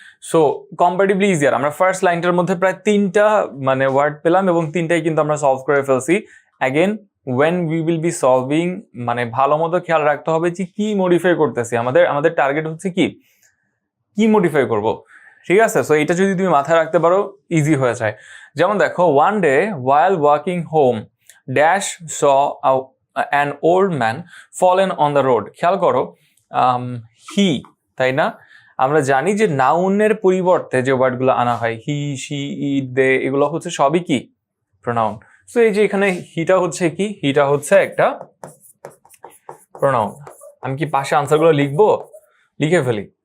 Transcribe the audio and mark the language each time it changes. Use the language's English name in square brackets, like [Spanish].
[English] so comparatively easier, [Bangla] আমরা first লাইনটার মধ্যে প্রায় তিনটা মানে ওয়ার্ড পেলাম এবং তিনটাই কিন্তু আমরা সলভ করে ফেলছি। Again [English] when we will be solving, [Bangla] মানে ভালো মতো খেয়াল রাখতে হবে যে কি মডিফাই করতেছি। আমাদের টার্গেট হচ্ছে কি মডিফাই করব, ঠিক আছে? সো এটা যদি তুমি মাথায় রাখতে পারো ইজি হয়ে যায়। যেমন দেখো, [English] One day while walking home dash saw an old man fallen on the road। [Bangla] খেয়াল করো, হি, তাই না? আমরা জানি যে নাউনের পরিবর্তে যে ওয়ার্ডগুলো আনা হয়, হি, শি, ইট, দে, এগুলো হচ্ছে সবই কি প্রোনাউন। সো এই যে এখানে হিটা হচ্ছে কি? হিটা হচ্ছে একটা প্রোনাউন। আমি কি পাশে আনসারগুলো লিখবো? লিখে ফেলি।